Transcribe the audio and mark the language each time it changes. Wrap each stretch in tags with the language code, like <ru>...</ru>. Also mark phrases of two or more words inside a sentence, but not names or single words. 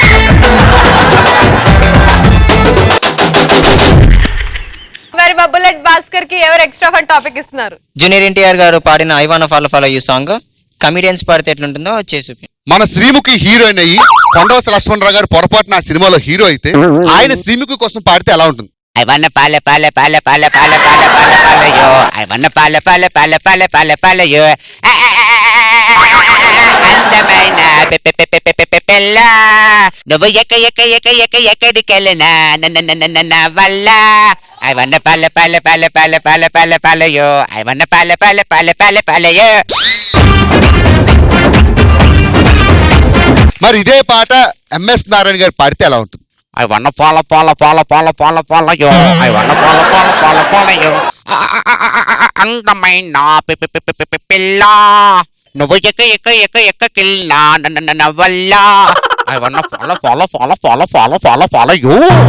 <te>మరి మా బుల్లెట్ భాస్కర్ కి ఎవరు</te> <en>extra fun topic</en> <te>ఇస్తున్నారు? జూనియర్ ఎన్టీఆర్ గారు పాడిన</te> <en>I want follow follow you song</en> <te>కమిడియన్స్ పాడితే ఎట్లుంటుందో చేసి మన శ్రీముఖి హీరోయిన్ అయ్యి కొండవస లక్ష్మణరావు గారు పొరపాటున ఆ సినిమాలో హీరో అయితే ఆయన శ్రీముఖి కోసం పాడితే ఎలా ఉంటుంది?</te> <en>I wanna pala pala pala pala pala pala pala pala yo. I wanna pala pala pala pala pala pala yo.</en> <te>అందమైన పిల్ల నువ్వు ఎక్కడికెళ్ళినా నా వల్ల</te> <en>I wanna pala pala pala pala pala pala pala yo. I wanna pala pala pala pala pala yo.</en> <te>మరి ఇదే పాట ఎంఎస్ నారాయణ గారు పాడితే ఎలా ఉంటుంది?</te> <en>I wanna follow yo. I wanna follow yo.</en> <te>అందమైన పిల్ల నువ్వు ఎక్కడికెళ్ళినా నా వల్ల</te> <en>I wanna follow you.</en>